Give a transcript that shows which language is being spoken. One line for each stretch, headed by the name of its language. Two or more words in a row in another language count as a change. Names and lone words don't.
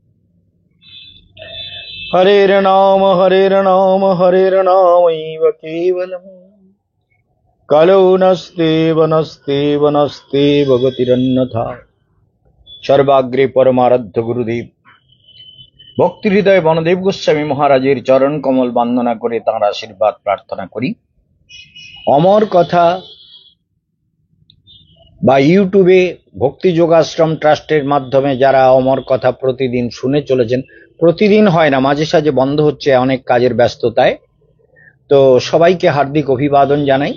Sanskrit: हरेर्नाम हरेर्नाम हरेर्नामैव केवलम् कलौ नस्तेव नस्तेव नस्तेव गतिरन्यथा।
Bangla: সর্বাগ্রে পরমারাধ্য গুরুদেব ভক্তি হৃদয় বনদেব গোস্বামী মহারাজের চরণ কমল বন্দনা করে তাঁর আশীর্বাদ প্রার্থনা করি। অমর কথা বা ইউটিউবে ভক্তি যোগাশ্রম ট্রাস্টের মাধ্যমে যারা অমর কথা প্রতিদিন শুনে চলেছেন, প্রতিদিন হয় না, মাঝে সাঝে বন্ধ হচ্ছে অনেক কাজের ব্যস্ততায়, তো সবাইকে হার্দিক অভিবাদন জানাই।